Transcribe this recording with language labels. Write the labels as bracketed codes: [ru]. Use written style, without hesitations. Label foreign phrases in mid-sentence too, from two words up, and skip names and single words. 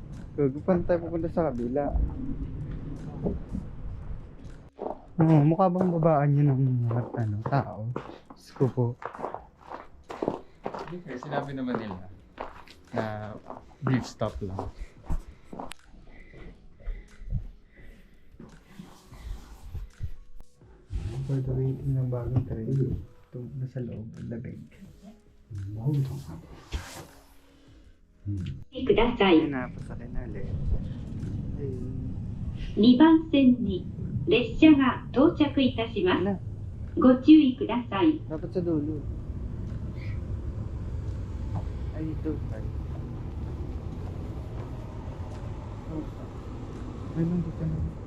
[tl] Paano tayo pupunta sa kabila? Oo, mukha bang babaan yun ng mga tao? Diyos ko po. Hindi kasi sinabi naman nila na [en] brief stop [tl] lang. [en] For the waiting [tl] ng bagong [en] train. [tl] Ito nasa loob, ang labig. [ja] ください。 [tl] Ayun na, pasakay na ulit. Ayun. [ja] 2 番線に列車が到着いたします。 [tl] Ala, [ja] ご注意ください。 [tl] dapat sa dulo. Ay, dito. Ay, ay nandito na.